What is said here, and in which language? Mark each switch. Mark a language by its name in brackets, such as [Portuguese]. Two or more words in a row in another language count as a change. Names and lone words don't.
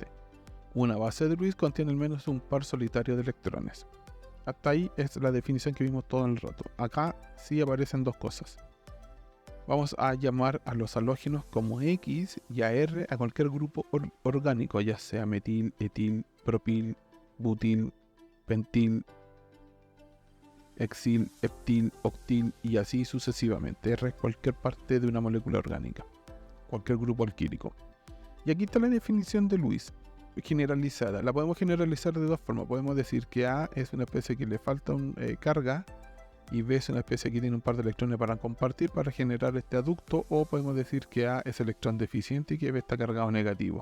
[Spanish] Una base de Lewis contiene al menos un par solitario de electrones. Hasta ahí es la definición que vimos todo el rato. Acá sí aparecen dos cosas. Vamos a llamar a los halógenos como X y a R a cualquier grupo orgánico, ya sea metil, etil, propil, butil, pentil, hexil, heptil, octil y así sucesivamente. R es cualquier parte de una molécula orgánica, cualquier grupo alquílico. Y aquí está la definición de Lewis, generalizada. La podemos generalizar de dos formas. Podemos decir que A es una especie que le falta carga y B es una especie que tiene un par de electrones para compartir para generar este aducto, o podemos decir que A es electrón deficiente y que B está cargado negativo.